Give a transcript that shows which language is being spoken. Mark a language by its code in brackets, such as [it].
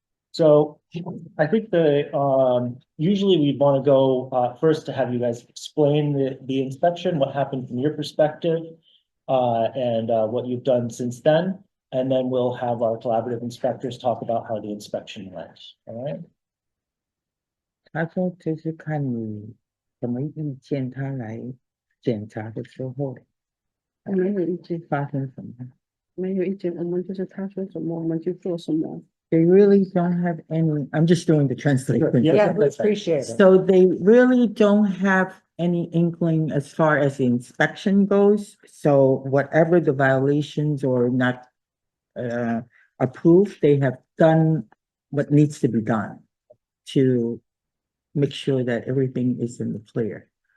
[en] So I think usually we want to go first to have you guys explain the inspection, what happened from your perspective. And what you've done since then, and then we'll have our collaborative inspectors talk about how the inspection went, all right? [zh] 他说就是看你什么意见，他来检查的时候没有意见，发生什么。没有意见，我们就是他说什么我们就做什么。 [en] They really don't have any, I'm just doing the translation. Yeah, Yeah, we that's right. appreciate it. So they really don't have any inkling as far as the inspection goes. So whatever the violations or not approved, they have done what needs to be done to make sure that everything is in the clear.